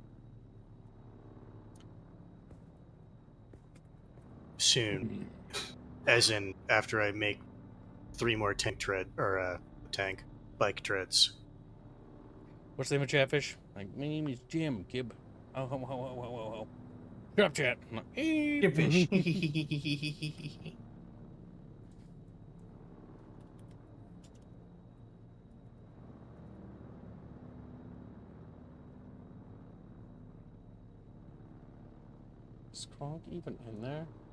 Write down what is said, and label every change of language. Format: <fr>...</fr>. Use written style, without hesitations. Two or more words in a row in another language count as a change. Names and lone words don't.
<en>Soon. As in, after I make 3 more tank bike treads. What's the name of Chatfish? Like, my name is Jim Gib. Oh, ho, ho, ho, ho, ho, ho. Shut up, chat. I'm like, hey, fish. Is Kronk even in there?</en>